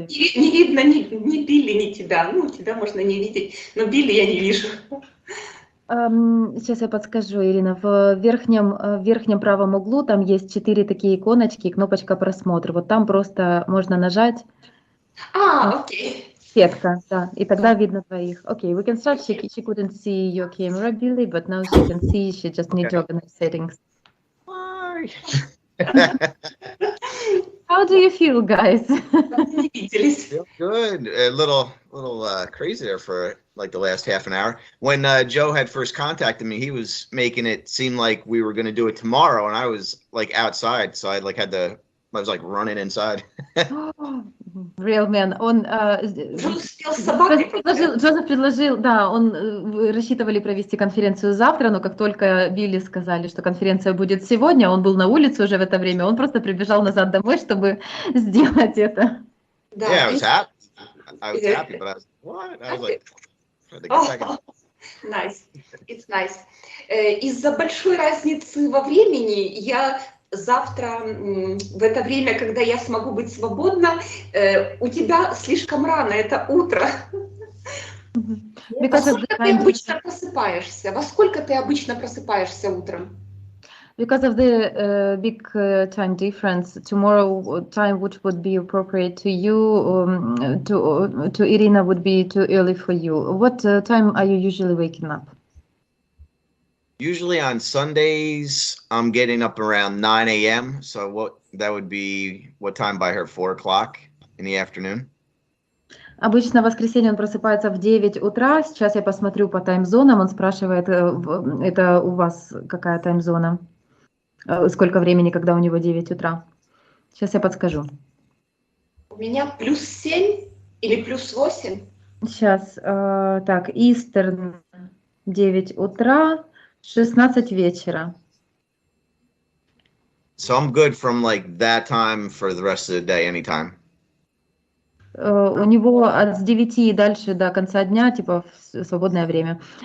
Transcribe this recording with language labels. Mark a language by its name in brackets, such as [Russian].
[Russian] Не видно ни Билли, ни тебя. Ну, тебя можно не видеть, но Билли я не вижу. Сейчас я подскажу, Ирина. В верхнем правом углу там есть 4 такие иконочки, кнопочка просмотр. Вот там просто можно нажать. Окей. Сетка, да, и тогда видно двоих. [English] Okay, we can start. She couldn't see your camera, Billy, but now she can see. She just need to organize settings. Why? How do you feel, guys? [Russian] Не виделись. [English] Feel good. A little crazy there for like the last half an hour. When Joe had first contacted me, he was making it seem like we were going to do it tomorrow, and I was like outside, so I was like running inside. Real man. [Russian] Он Успел с собакой. Джозеф предложил, да, вы рассчитывали провести конференцию завтра, но как только Билли сказали, что конференция будет сегодня, он был на улице уже в это время, он просто прибежал назад домой, чтобы сделать это. Да. [English] Yeah, I was happy, but I was what? I was like, Nice. It's nice. [Russian] Из-за большой разницы во времени я завтра, в это время, когда я смогу быть свободна, у тебя слишком рано, это утро. Во сколько ты обычно просыпаешься? Во сколько ты обычно просыпаешься утром? [English] Because of the big time difference, tomorrow time which would be appropriate to you, to Irina would be too early for you. What time are you usually waking up? Usually on Sundays, I'm getting up around 9 a.m. So that would be what time by her? 4 o'clock in the afternoon? [Russian] Обычно в воскресенье он просыпается в 9 утра. Сейчас я посмотрю по таймзонам. Он спрашивает, это у вас какая таймзона? Сколько времени, когда у него 9 утра? Сейчас я подскажу. У меня +7 или +8? Сейчас, так, Eastern 9 утра, 16 вечера. [English] So I'm good from like that time for the rest of the day, anytime. [Russian] У него с 9 и дальше до конца дня, типа свободное время.